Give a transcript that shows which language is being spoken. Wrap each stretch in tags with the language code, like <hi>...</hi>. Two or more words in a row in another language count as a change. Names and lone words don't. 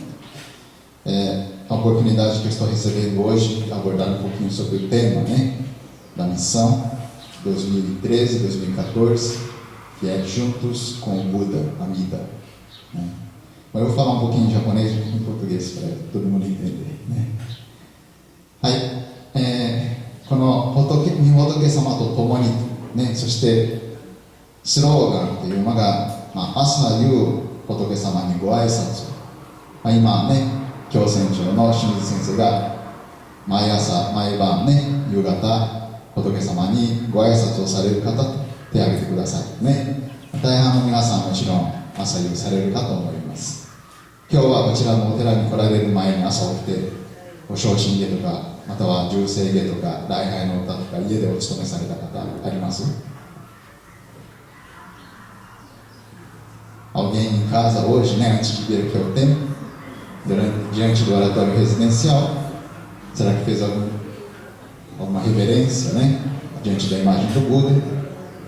<pt>A oportunidade que eu estou recebendo hoje de abordar um pouquinho sobre o tema, né, da missão 2013-2014, que é Juntos com o Buda, Amida. Né? Mas eu vou falar um pouquinho em japonês e em português para todo mundo entender. Né?</pt> <ja>はい、この日本仏様と共に、ね、そしてスローガンというのが、朝夕仏様にご挨拶を、今ね、教船長の清水先生が毎朝毎晩ね、夕方仏様にご挨拶をされる方、手を挙げてくださいね。大半の皆さんはもちろん朝夕されるかと思います。今日はこちらのお寺に来られる前に朝起きてご昇進下とか、または重生下とか礼拝の歌とか家でお勤めされた方あります？</ja> <pt>Alguém em casa hoje, né, antes de vir aqui ao templo, diante do oratório residencial, será que fez alguma reverência, né, diante da imagem do Buda?</pt>